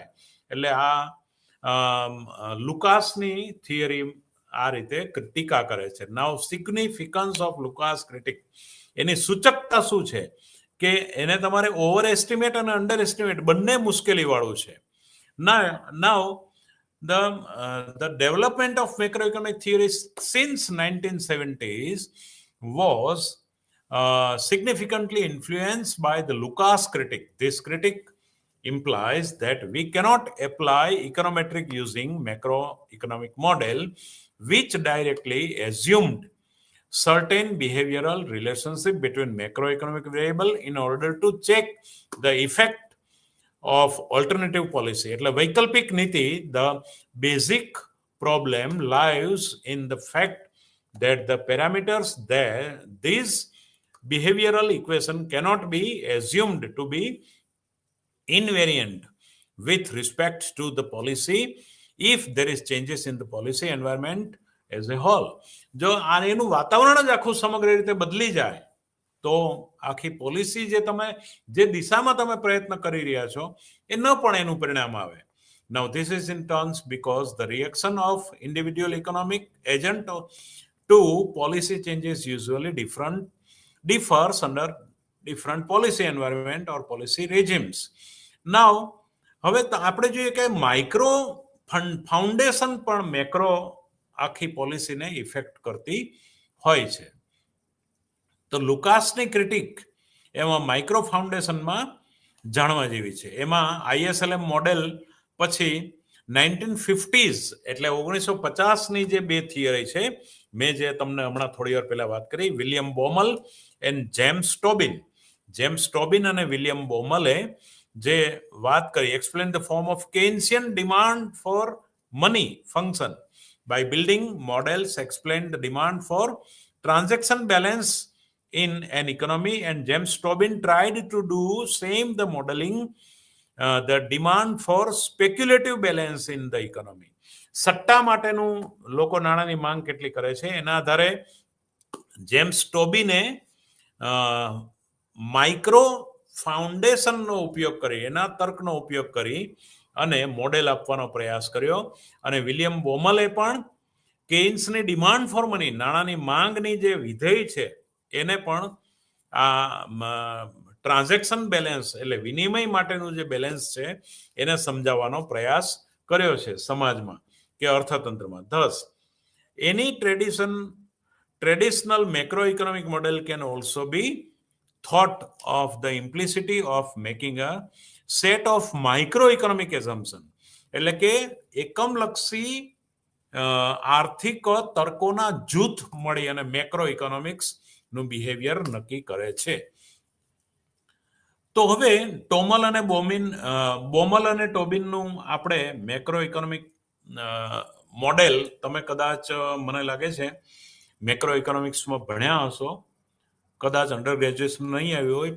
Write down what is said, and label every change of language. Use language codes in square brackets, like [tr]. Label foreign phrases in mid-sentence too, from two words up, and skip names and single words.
[gu] એટલે આ લુકાસની થિયરી આ રીતે ટીકા કરે છે. [en] now significance of Lucas critique, [gu] એની સૂચકતા શું છે? કે એને તમારે [en] over estimate [gu] અને [en] under estimate [gu] બંને મુશ્કેલી વાળું છે. [en] નાઉ the development of macroeconomic theories since 1970s was significantly influenced by the Lucas critique. This critique implies that we cannot apply econometric using macroeconomic model which directly assumed certain behavioral relationship between macroeconomic variable in order to check the effect of alternative policy. [gu] એટલે વૈકલ્પિક નીતિ, [en] the basic problem lies in the fact that the parameters there, these behavioral equation cannot be assumed to be invariant with respect to the policy if there is changes in the policy environment as a whole. [gu] જો એનું વાતાવરણ જ આખું સમગ્ર રીતે બદલી જાય તો આખી પોલિસી જે દિશામાં તમે પ્રયત્ન કરી રહ્યા છો એ ન પણ એનું પરિણામ આવે. [en] Now this is in turns because the reaction of individual economic agent to policy changes usually differs under different policy environment or policy regimes. [gu] Now હવે આપણે જોઈએ કે [en] micro foundation [gu] પણ મેક્રો આખી પોલિસીને ઇફેક્ટ કરતી હોય છે. તો લુકાસની ક્રિટિક એમાં [en] micro foundationમાં [gu] જાણવા જેવી છે. એમાં ISLM મોડેલ પછી 1950s એટલે 1950ની જે બે થિયરી છે, મેં જે તમને હમણાં થોડી વાર પહેલા વાત કરી, વિલિયમ બોમલ એન્ડ જેમ્સ ટોબિન. જેમ્સ ટોબિન અને વિલિયમ બોમલે જે વાત કરી, [en] explain the form of Keynesian demand for money function by building models explain the demand for transaction balance in an economy, and James Tobin tried to do same the modeling the demand for speculative balance in the economy. [gu] સટ્ટા માટેનું લોકો નાણાંની માંગ કેટલી કરે છે એના આધારે જેમ્સ ટોબિને [en] micro foundationનો [gu] ઉપયોગ કરી, એના તર્કનો ઉપયોગ કરી અને મોડેલ આપવાનો પ્રયાસ કર્યો. અને વિલિયમ બોમલે પણ કેઇન્સની [en] demand for money, [gu] નાણાંની માંગની જે વિધેય છે એને પણ આ [en] transaction balance [gu] એટલે વિનિમય માટેનું જે બેલેન્સ છે એને સમજાવવાનો પ્રયાસ કર્યો છે સમાજમાં કે અર્થતંત્રમાં. [en] thus any traditional macroeconomic model can also be thought of the implicity of making a set of microeconomic assumption. [gu] એટલે કે એકમલક્ષી આર્થિક તર્કોના જૂથ મળી અને [en] macro economics [gu] નું બિહેવિયર નક્કી કરે છે. તો હવે બોમલ અને ટોબિનનું આપણે [en] macro economic model [gu] તમે કદાચ મને લાગે છે [en] macro economicsમાં [gu] ભણ્યા હશો, કદાચ [en] under graduation [gu] નહીં આવ્યું હોય